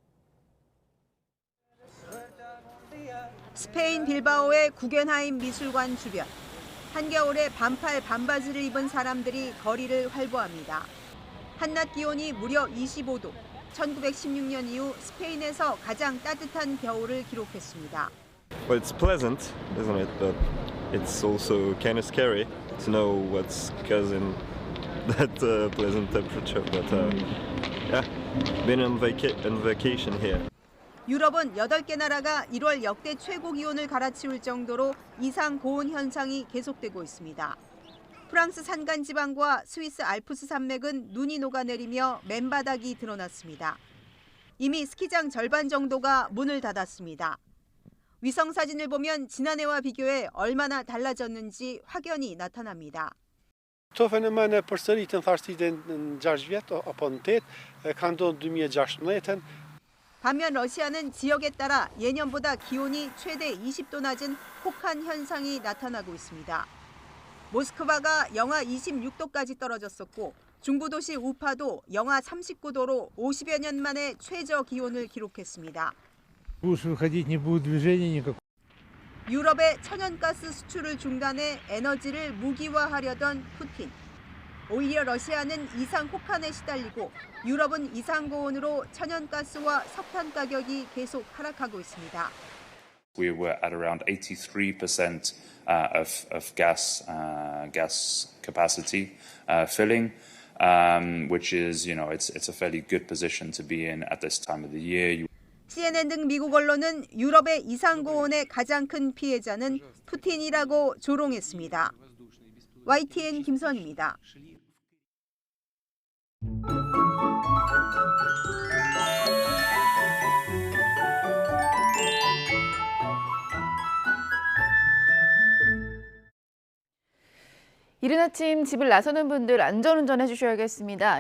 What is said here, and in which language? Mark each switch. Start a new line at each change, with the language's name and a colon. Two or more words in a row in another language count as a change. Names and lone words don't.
Korean: 스페인 빌바오의 구겐하임 미술관 주변. 한겨울에 반팔 반바지를 입은 사람들이 거리를 활보합니다. 한낮 기온이 무려 25도. 1916년 이후 스페인에서 가장 따뜻한 겨울을 기록했습니다.
English: Well, it's pleasant, isn't it? But it's also kind of scary to know what's causing that pleasant temperature. But yeah, been on vacation here.
Korean: 유럽은 8개 나라가 1월 역대 최고 기온을 갈아치울 정도로 이상 고온 현상이 계속되고 있습니다. 프랑스 산간 지방과 스위스 알프스 산맥은 눈이 녹아내리며 맨바닥이 드러났습니다. 이미 스키장 절반 정도가 문을 닫았습니다. 위성 사진을 보면 지난해와 비교해 얼마나 달라졌는지 확연히 나타납니다.
Albanian: Këto fenomene përsëritën thashtin në 6 vjet apo në 8, ka ndodhur 2016-ën.
Korean: 반면 러시아는 지역에 따라 예년보다 기온이 최대 20도 낮은 혹한 현상이 나타나고 있습니다. 모스크바가 영하 26도까지 떨어졌었고 중부도시 우파도 영하 39도로 50여 년 만에 최저 기온을 기록했습니다. 유럽의 천연가스 수출을 중단해 에너지를 무기화하려던 푸틴. 오히려 러시아는 이상 혹한에 시달리고 유럽은 이상 고온으로 천연가스와 석탄 가격이 계속 하락하고 있습니다.
English: We were at around 83% of gas capacity filling, which is, it's a fairly good position to be in at this time of the year.
Korean: CNN 등 미국 언론은 유럽의 이상 고온의 가장 큰 피해자는 푸틴이라고 조롱했습니다. YTN 김선입니다. 이른 아침 집을 나서는 분들 안전운전 해주셔야겠습니다.